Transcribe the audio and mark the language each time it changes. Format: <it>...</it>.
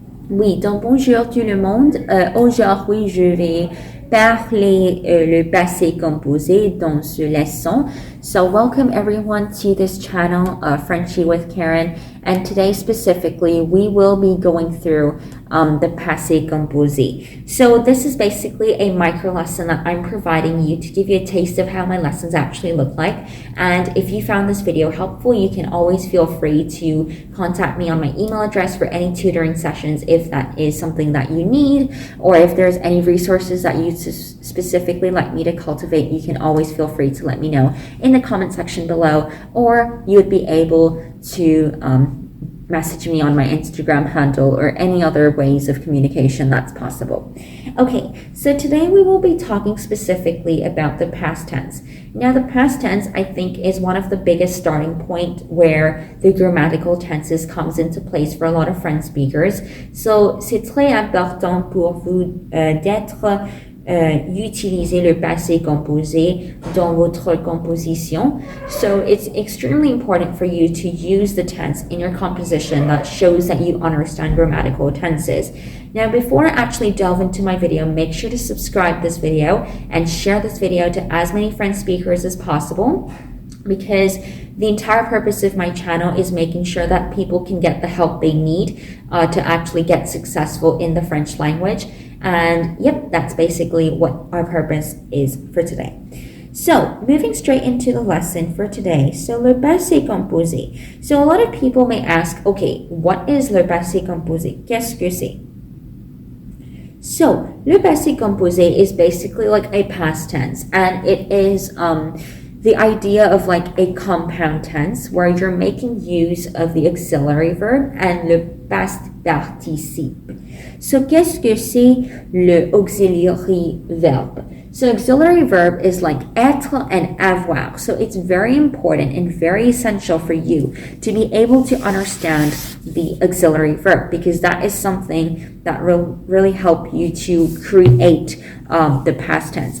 <fr>Oui, donc bonjour tout le monde. Aujourd'hui, je vais parler le passé composé dans ce leçon.</fr> <en>So welcome everyone to this channel, Frenchy with Karen. And today specifically, we will be going through the passé composé. So this is basically a micro lesson that I'm providing you to give you a taste of how my lessons actually look like. And if you found this video helpful, you can always feel free to contact me on my email address for any tutoring sessions if that is something that you need, or if there's any resources that you specifically like me to cultivate, you can always feel free to let me know in the comment section below, or you would be able to message me on my Instagram handle or any other ways of communication that's possible. Okay, so today we will be talking specifically about the past tense. Now, the past tense, I think, is one of the biggest starting point where the grammatical tenses comes into place for a lot of French speakers.</en> <fr>So, c'est très important pour vous d'être utiliser le passé composé dans votre composition.</fr> <en>So it's extremely important for you to use the tense in your composition that shows that you understand grammatical tenses. Now, before I actually delve into my video, make sure to subscribe this video and share this video to as many French speakers as possible, because the entire purpose of my channel is making sure that people can get the help they need to actually get successful in the French language. And yep, that's basically what our purpose is for today. So, moving straight into the lesson for today. So, le passé composé. So, a lot of people may ask, okay, what is le passé composé?</en> <fr>Qu'est-ce que c'est?</fr> <en>So, le passé composé is basically like a past tense, and it is the idea of like a compound tense where you're making use of the auxiliary verb and le past participe.</en> <fr>So, qu'est-ce que c'est le</fr> <en>auxiliary verb? So, auxiliary verb is like etre and avoir. So, it's very important and very essential for you to be able to understand the auxiliary verb, because that is something that will really help you to create the past tense.</en>